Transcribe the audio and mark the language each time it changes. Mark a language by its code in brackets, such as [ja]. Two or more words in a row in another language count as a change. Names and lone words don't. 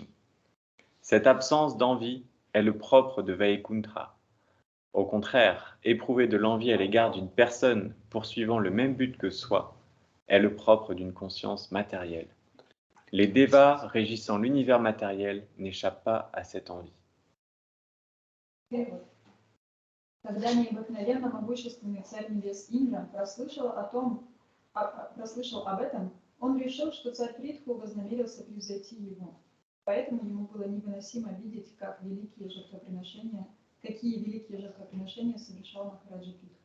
[fr] Cette absence d'envie est le propre de Vaikuntra. Au contraire, éprouver de l'envie à l'égard d'une personne poursuivant le même but que soi est le propre d'une conscience matérielle. Les devas régissant l'univers matériel n'échappent pas à cette envie. [ru] Когда необыкновенно могущественный царь небес Индра прослышал об этом, он решил, что царь Притху вознамерился превзойти его. Поэтому ему было невыносимо видеть, какие великие жертвоприношения совершал Махараджа Притху.